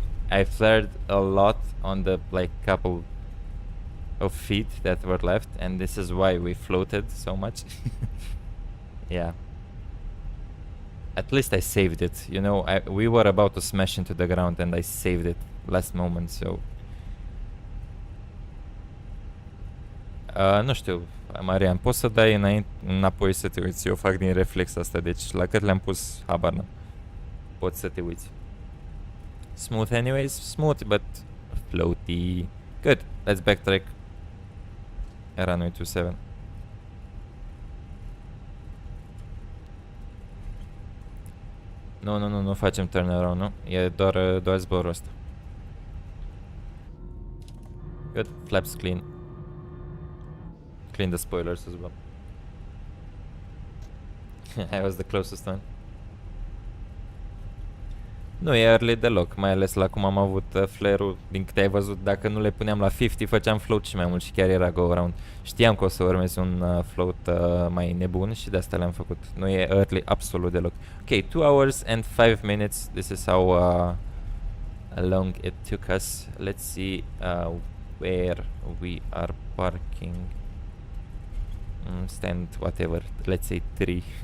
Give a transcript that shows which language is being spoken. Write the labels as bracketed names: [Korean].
[English] I flared a lot on the like couple of feet that were left, and this is why we floated so much. Yeah. At least I saved it. You know, we were about to smash into the ground, and I saved it last moment, so. [Romanian] Nu știu, Marian, poți să dai înapoi să te uiți? Eu fac din reflex asta, deci la cât le-am pus, habar n-am. Poți să te uiți. [English] Smooth anyways, smooth, but floaty. Good, let's backtrack. Runway 27. [Romanian] Nu facem turnaround, nu? E doar zborul ăsta. [English] Good, flaps clean. Clean the spoilers as well. I was the closest one. [Romanian] Nu e early deloc, mai ales la cum am avut flare-ul. Din câte ai văzut, dacă nu le puneam la 50, făceam float și mai mult și chiar era go-around. Știam că o să urmez un float mai nebun și de asta le-am făcut. Nu e early absolut deloc. Ok, [English] 2 hours and 5 minutes. This is how long it took us. Let's see where we are parking. Stand whatever, let's say 3.